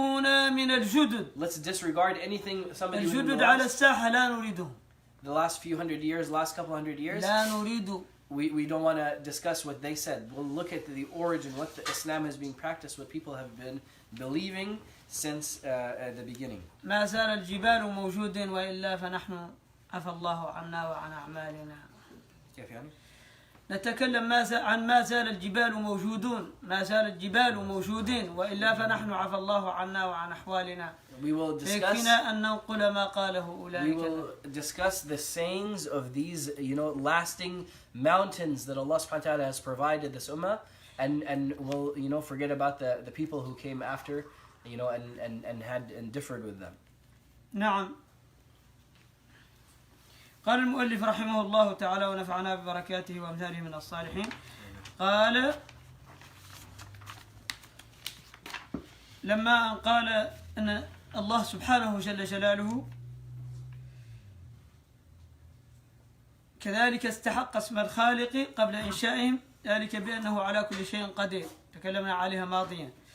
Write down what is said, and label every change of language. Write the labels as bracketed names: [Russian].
[English] Let's disregard anything somebody the last few hundred years, last couple hundred years. We don't want to discuss what they said. We'll look at the origin, what the Islam has been practiced, what people have been believing since the beginning. [Arabic] ما زال الجبال موجود وإلا فنحن عفى الله عنا وعن أعمالنا. كيف يعني؟ نتكلم عن ما زال الجبال موجودون، ما زال الجبال موجودين وإلا فنحن عفى الله عنا وعن أحوالنا. [English] We will discuss the sayings of these, lasting mountains that Allah subhanahu wa ta'ala has provided this ummah, and we'll, forget about the people who came after, and differed with them. [Arabic] نعم. قال المؤلف رحمه الله تعالى ونفعنا ببركاته وأمثاله من الصالحين. قال لما قال أن الله سبحانه جل جلاله كذلك استحق اسم الخالق قبل إنشائهم ذلك بأنه على كل شيء قدير، تكلمنا عليها ماضيا.